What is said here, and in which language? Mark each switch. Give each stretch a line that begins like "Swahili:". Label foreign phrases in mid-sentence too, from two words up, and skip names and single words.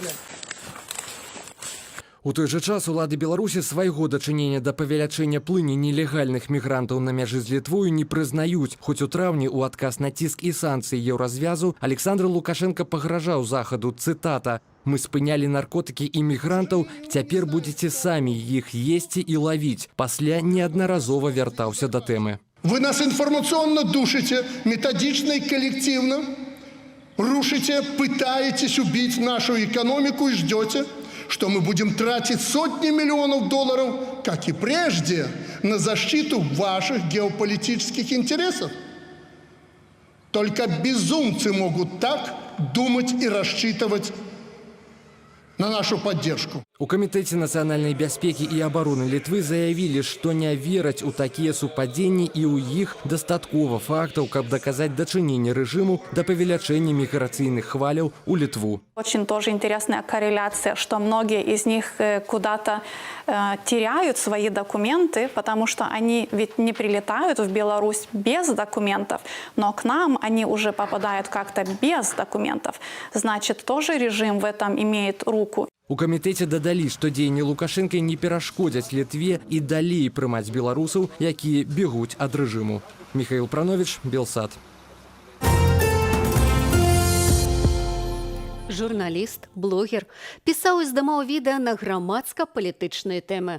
Belarusian: У той жа час улады Беларусі свайго дачынення да павелічэння плыні нелегальных мігрантаў на мяжы з Літвою не прызнаюць. Хоць у траўні ў адказ на ціск і санкцыі еўразвязу Александр Лукашенко пагражаў захаду, цытата: «Мы спынялі наркотыкі і мігрантаў, цяпер будзеце самі іх есці і лавіць». Пасля неаднаразова вяртаўся да тэмы.
Russian: Вы нас информационно душите, методично и коллективно, рушите, пытаетесь убить нашу экономику и ждете, что мы будем тратить сотни миллионов долларов, как и прежде, на защиту ваших геополитических интересов. Только безумцы могут так думать и рассчитывать на нашу поддержку.
Belarusian: У Камітэце нацыянальнай бяспекі і абароны Літвы заявілі, што не вераць у такія супадзенні і ў іх дастаткова фактаў, каб даказаць дачыненне рэжыму да павелічэння міграцыйных хваляў у Літву.
Russian: Очень тоже интересная корреляция, что многие из них куда-то теряют свои документы, потому что они ведь не прилетают в Беларусь без документов, но к нам они уже попадают как-то без документов. Значит, тоже режим в этом имеет руку.
Belarusian: У камітэце дадалі, што дзеянні Лукашэнка не перашкодзяць Літве і далей прымаць беларусаў, якія бегуць ад рэжыму. Міхаіл Прановіч, Белсат. Журналіст, блогер, пісаў з дамоў відэа на грамадска-палітычныя тэмы.